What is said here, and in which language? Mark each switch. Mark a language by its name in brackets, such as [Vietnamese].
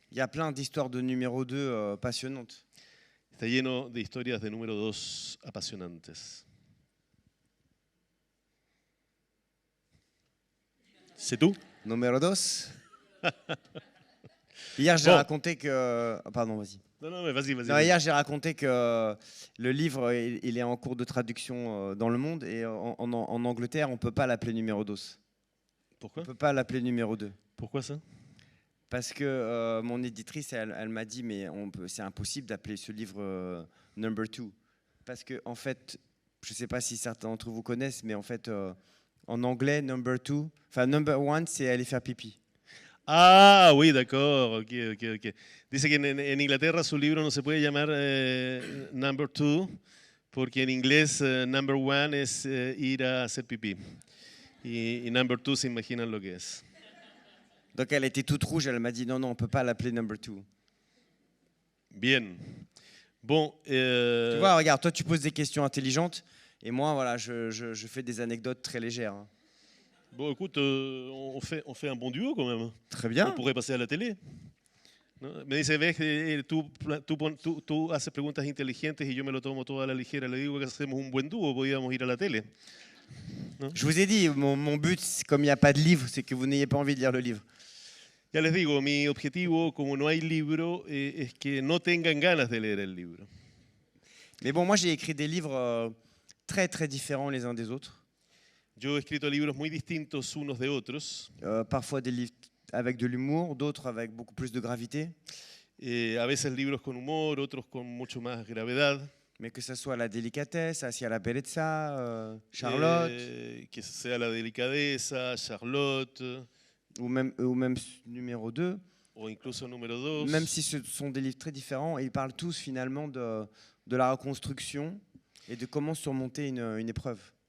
[French] Il y a plein d'histoires de numéro 2 passionnantes. [Spanish] Está lleno de historias de número 2 apasionantes. [French] ¿C'est tout? Numéro 2. Hier, j'ai Bon. raconté que... Pardon, vas-y. Non, mais vas-y. Non, hier, j'ai raconté que le livre, il est en cours de traduction dans le monde, et en Angleterre, on ne peut pas l'appeler numéro 2. Pourquoi? On ne peut pas l'appeler numéro 2. Pourquoi ça? Parce que mon éditrice, elle m'a dit, mais c'est impossible d'appeler ce livre Number 2. Parce que, en fait, je ne sais pas si certains d'entre vous connaissent, mais en fait, en anglais, Number 1, c'est aller faire pipi. Ah, oui, d'accord, ok. [Spanish] Dice que en Inglaterra su libro no se puede llamar Number 2 porque en inglés Number 1 es ir a hacer pipí. Y Number 2 se imaginan lo que es. [French] Donc elle était toute rouge, elle m'a dit non, on ne peut pas l'appeler Number 2. Bien. Bon. Tu vois, regarde, toi tu poses des questions intelligentes et moi, voilà, je fais des anecdotes très légères. Hein. Bon, écoute, on fait un bon duo quand même. Très bien. On pourrait passer à la télé. [Spanish] ¿No? Me dice, ves, tú haces preguntas inteligentes y yo me lo tomo todo a la ligera. Le digo que hacemos un buen dúo, podríamos ir a la tele. ¿No? [French] Je vous ai dit, mon but, comme il n'y a pas de livre, c'est que vous n'ayez pas envie de lire le livre. [Spanish] Ya les digo, mi objetivo, como no hay libro, es que no tengan ganas de leer el libro. [French] Mais bon, moi j'ai écrit des livres très très différents les uns des autres. [Spanish] Yo he escrito libros muy distintos unos de otros. [French] Parfois des livres avec de l'humour, d'autres avec beaucoup plus de gravité. [Spanish] A veces libros con humor, otros con mucho más gravedad. [French] Mais que ce soit la délicatesse, [Spanish] hacia la bellezza, [French] Charlotte. [Spanish] Que sea la delicadeza, Charlotte. [French] Ou même numéro 2. [Spanish] O incluso número 2. [French] Même si ce sont des livres très différents, et ils parlent tous finalement de la reconstruction et de comment surmonter une épreuve.